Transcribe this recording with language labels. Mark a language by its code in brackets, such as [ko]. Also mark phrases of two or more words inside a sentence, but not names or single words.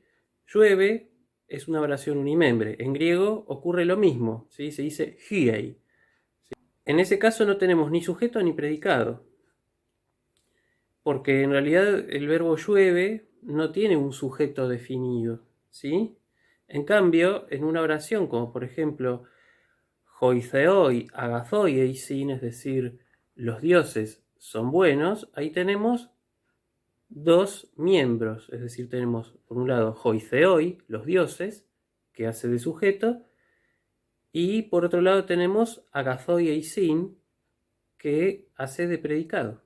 [es] Llueve es una oración unimembre. En griego ocurre lo mismo, ¿sí? Se dice hiei. En ese caso no tenemos ni sujeto ni predicado, porque en realidad el verbo llueve no tiene un sujeto definido, ¿sí? En cambio, en una oración como por ejemplo [el] οἱ θεοί, ἀγαθοί εἰσιν, [es] es decir, los dioses son buenos, ahí tenemos dos miembros, es decir, tenemos por un lado [el] οἱ θεοί, [es] los dioses, que hace de sujeto, y por otro lado tenemos [el] ἀγαθοί εἰσιν, [es] que hace de predicado.